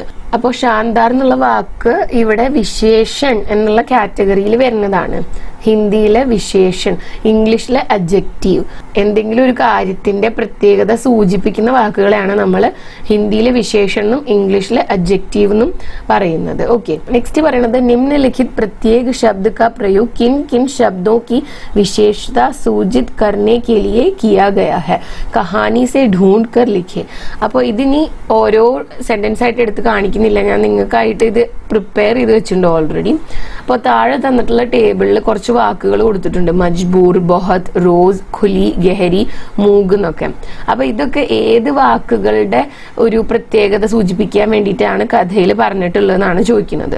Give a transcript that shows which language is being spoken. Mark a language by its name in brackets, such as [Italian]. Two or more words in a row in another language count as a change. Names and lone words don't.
[Malayalam] അപ്പോൾ ശാന്താർ എന്നുള്ള വാക്ക് ഇവിടെ വിശേഷൻ എന്നുള്ള കാറ്റഗറിയിൽ വരുന്നതാണ്. ഹിന്ദിയിലെ വിശേഷൻ, ഇംഗ്ലീഷിലെ അഡ്ജക്റ്റീവ്. എന്തെങ്കിലും ഒരു കാര്യത്തിന്റെ പ്രത്യേകത സൂചിപ്പിക്കുന്ന വാക്കുകളെയാണ് നമ്മൾ ഹിന്ദിയിലെ വിശേഷൻ എന്നും ഇംഗ്ലീഷിലെ അഡ്ജക്റ്റീവ് എന്നും പറയുന്നത്. [English] okay, next [Hindi] പറയുന്നത് निम्नलिखित प्रत्येक शब्द का प्रयोग किन किन शब्दों की विशेषता सूचित करने के लिए किया गया है, कहानी से ढूंढ कर लिखे. [Malayalam] അപ്പോൾ ഇതിനി ഓരോ സെന്റൻസ് ആയിട്ട് എടുത്ത് കാണിക്കുന്നില്ല, ഞാൻ നിങ്ങൾക്കായിട്ട് ഇത് പ്രിപ്പയർ ചെയ്ത് വെച്ചിട്ടുണ്ട് ഓൾറെഡി. അപ്പോൾ താഴെ തന്നിട്ടുള്ള ടേബിളിൽ കുറച്ച് വാക്കുകൾ കൊടുത്തിട്ടുണ്ട്. [Hindi] मजबूर, बहुत, रोज़, खुली, गहरी, मूक എന്നൊക്കെ. [Malayalam] അപ്പൊ ഇതൊക്കെ ഏത് വാക്കുകളുടെ ഒരു പ്രത്യേകത സൂചിപ്പിക്കാൻ വേണ്ടിയിട്ടാണ് കഥയിൽ പറഞ്ഞിട്ടുള്ളതെന്നാണ് ചോദിക്കുന്നത്.